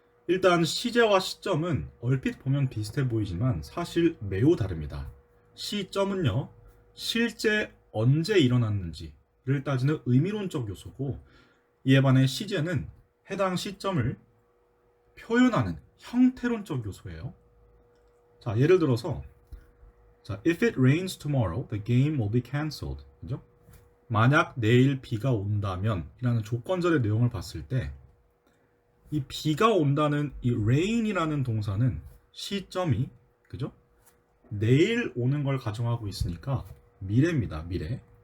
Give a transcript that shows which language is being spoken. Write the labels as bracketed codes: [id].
[ko] 일단 시제와 시점은 얼핏 보면 비슷해 보이지만 사실 매우 다릅니다. 시점은요, 실제 언제 일어났는지를 따지는 의미론적 요소고, 이에 반해 시제는 해당 시점을 표현하는 형태론적 요소예요. 자, 예를 들어서 [en] If it rains tomorrow, the game will be cancelled. [ko] 그죠? 만약 내일 비가 온다면 이라는 조건절의 내용을 봤을 때 이 비가 온다는 이 rain이라는 동사는 시점이 그죠? 내일 오는 걸 가정하고 있으니까 미래입니다. 미래.